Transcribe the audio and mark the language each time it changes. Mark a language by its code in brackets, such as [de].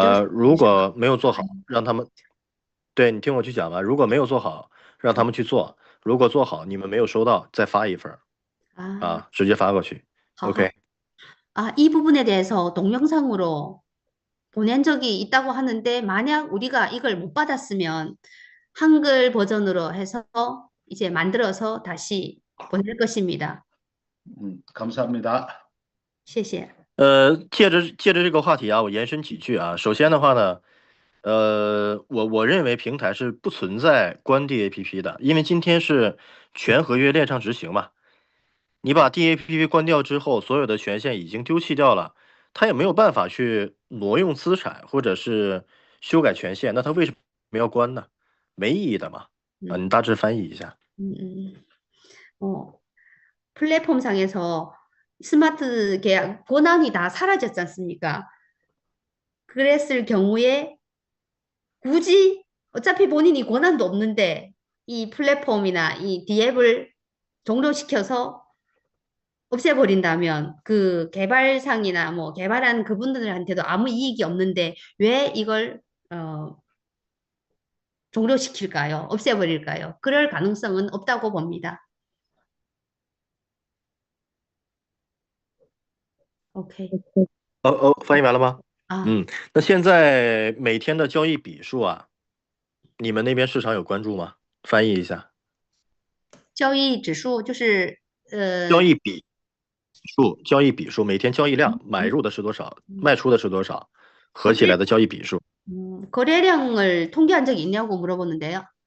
[zh] 如果没有做好，让他们，对，你听我去讲吧。如果没有做好，让他们去做。如果做好，你们没有收到，再发一份。直接发过去。OK。 [ko] 이 부분에 대해서 동영상으로 보낸 적이 있다고 하는데 만약 우리가 이걸 못 받았으면 한글 버전으로 해서 이제 만들어서 다시 보낼 것입니다. 감사합니다. [zh] 谢谢。借着这个话题啊，我延伸几句啊。首先的话呢，我认为平台是不存在关 DAPP 的，因为今天是全合约链上执行嘛。你把 DAPP 关掉之后，所有的权限已经丢弃掉了，它也没有办法去挪用资产或者是修改权限，那它为什么要关呢？没意义的嘛。你大致翻译一下。 [ko] 플랫폼상에서 스마트 계약 권한이 다 사라졌지 않습니까? 그랬을 경우에 굳이 어차피 본인이 권한도 없는데 이 플랫폼이나 이 DApp을 종료시켜서 없애버린다면 그 개발상이나 뭐 개발한 그분들한테도 아무 이익이 없는데 왜 이걸 종료시킬까요? 없애버릴까요? 그럴 가능성은 없다고 봅니다. [en] OK [zh] 翻译完了吗？啊，那现在每天的交易笔数啊，你们那边市场有关注吗？翻译一下，交易指数就是交易笔数，每天交易量，买入的是多少，卖出的是多少，合起来的交易笔数。 [ko] 거래량을 통계한 적이 있냐고 물어보는데요.